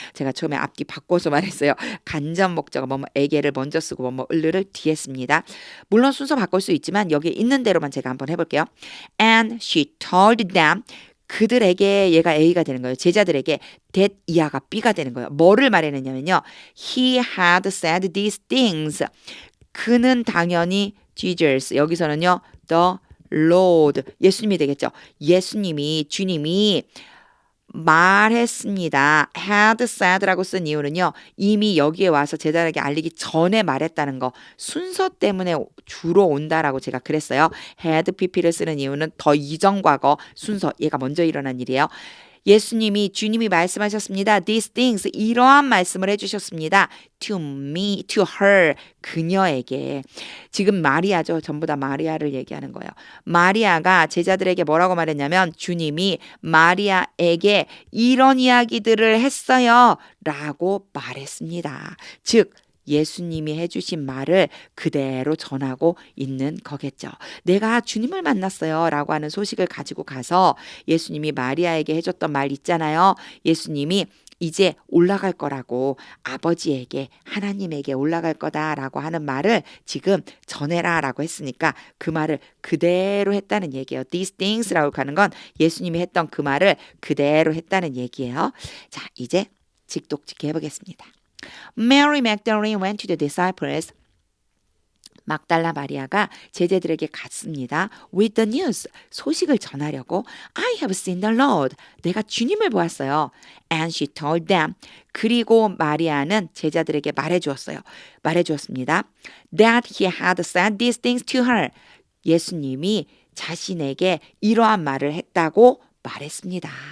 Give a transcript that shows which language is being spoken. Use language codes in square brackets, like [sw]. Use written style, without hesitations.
[ko] 제가 처음에 앞뒤 바꿔서 말했어요. 간접 목적어 뭐뭐에게를 먼저 쓰고 뭐뭐을을 뒤에 씁니다. 물론 순서 바꿀 수 있지만 여기 있는 대로만 제가 한번 해볼게요. And she told them 그들에게 얘가 A가 되는 거예요. 제자들에게 that 이하가 B가 되는 거예요. 뭐를 말했느냐면요. [en] He had said these things. [ko] 그는 당연히 Jesus 여기서는요. The Lord 예수님이 되겠죠. 예수님이 주님이 말했습니다. had said라고 쓴 이유는요. 이미 여기에 와서 제자에게 알리기 전에 말했다는 거. 순서 때문에 주로 온다라고 제가 그랬어요. had pp를 쓰는 이유는 더 이전 과거 순서. 얘가 먼저 일어난 일이에요. 주님이 말씀하셨습니다. These things, 이러한 말씀을 해주셨습니다. [en] To me, to her, 그녀에게. [ko] 지금 마리아죠. 전부 다 마리아를 얘기하는 거예요. 마리아가 제자들에게 뭐라고 말했냐면 주님이 마리아에게 이런 이야기들을 했어요. 라고 말했습니다. 즉, 예수님이 해주신 말을 그대로 전하고 있는 거겠죠. 내가 주님을 만났어요. 라고 하는 소식을 가지고 가서 예수님이 마리아에게 해줬던 말 있잖아요. 예수님이 이제 올라갈 거라고 아버지에게 하나님에게 올라갈 거다라고 하는 말을 지금 전해라라고 했으니까 그 말을 그대로 했다는 얘기예요. These things 라고 하는 건 예수님이 했던 그 말을 그대로 했다는 얘기예요. 자, 이제 직독직해 해보겠습니다. [en] Mary Magdalene went to the disciples. [ko] 막달라 마리아가 제자들에게 갔습니다. [en] With the news, 소식을 전하려고 I have seen the Lord, 내가 주님을 보았어요. [ko] And she told them, 그리고 마리아는 제자들에게 말해주었습니다. [en] That he had said these things to her, 예수님이 자신에게 이러한 말을 했다고 말했습니다.